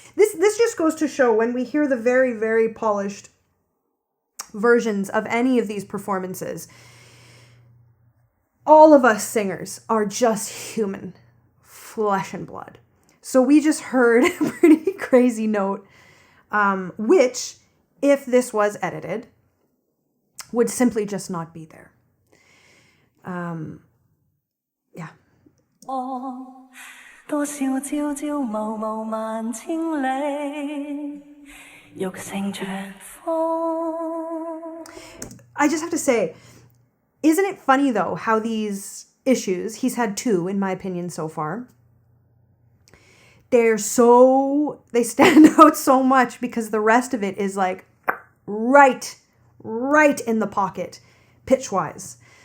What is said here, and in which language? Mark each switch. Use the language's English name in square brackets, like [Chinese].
[English] This just goes to show when we hear the very, very polished versions of any of these performances, all of us singers are just human, flesh and blood. So we just heard a pretty crazy note, which, if this was edited, would simply just not be there. Yeah. [Chinese] 多少朝朝暮暮萬千里，欲乘長風。 [English] I just have to say, isn't it funny though how these issues, he's had 2 in my opinion so far, they stand out so much because the rest of it is like right in the pocket, pitch-wise.